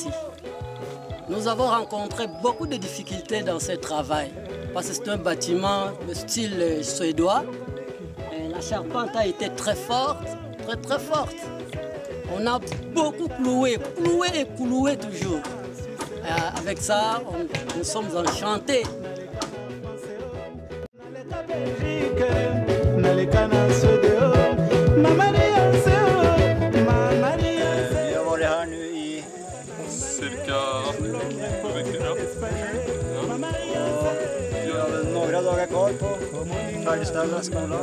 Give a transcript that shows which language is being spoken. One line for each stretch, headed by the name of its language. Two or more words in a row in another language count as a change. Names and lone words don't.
French: Nous avons rencontré beaucoup de difficultés dans ce travail, parce que c'est un bâtiment de style suédois. Et la charpente a été très forte, très forte. On a beaucoup cloué et cloué toujours. Et avec ça, nous sommes enchantés.
Swedish: Vi har varit här nu i cirka 7 veckor. vi har väl några dagar kvar på färdigställa skolan.